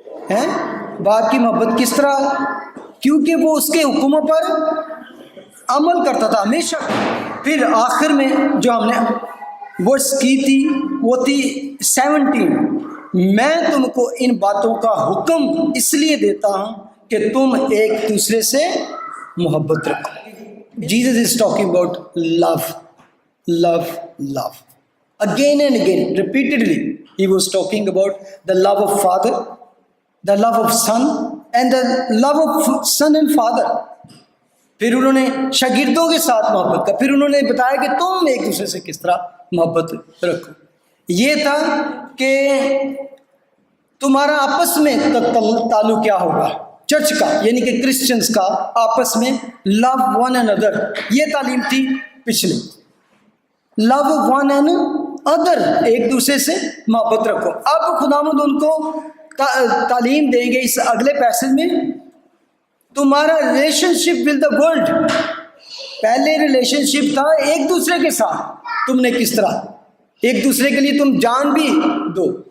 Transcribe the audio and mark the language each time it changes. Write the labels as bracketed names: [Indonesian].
[Urdu] ہے۔ باپ کی محبت کس طرح؟ کیونکہ وہ اس کے حکموں پر عمل کرتا تھا ہمیشہ۔ پھر آخر میں جو ہم نے ورس کی تھی وہ تھی 17، میں تم کو ان باتوں کا حکم اس لیے دیتا ہوں کہ تم ایک دوسرے سے محبت رکھو۔ [English] Jesus is talking about love, love, love. Again and again, repeatedly, he was talking about the love of Father, the love of Son, and the love of Son and Father. [Urdu] پھر انہوں نے شاگردوں کے ساتھ محبت کا، پھر انہوں نے بتایا کہ تم ایک دوسرے سے کس طرح محبت رکھو۔ یہ تھا کہ تمہارا آپس میں تعلق کیا ہوگا، چرچ کا یعنی کہ کرسچنز کا آپس میں [English] love one and other, [Urdu] یہ تعلیم تھی پچھلی۔ لو ون اینڈ ادر، ایک دوسرے سے محبت رکھو۔ اب خداوند ان کو تعلیم دیں گے اس اگلے پیسج میں، تمہارا [English] Relationship with the world. [Urdu] پہلے ریلیشن شپ تھا ایک دوسرے کے ساتھ، تم نے کس طرح ایک دوسرے کے لیے تم جان بھی دو،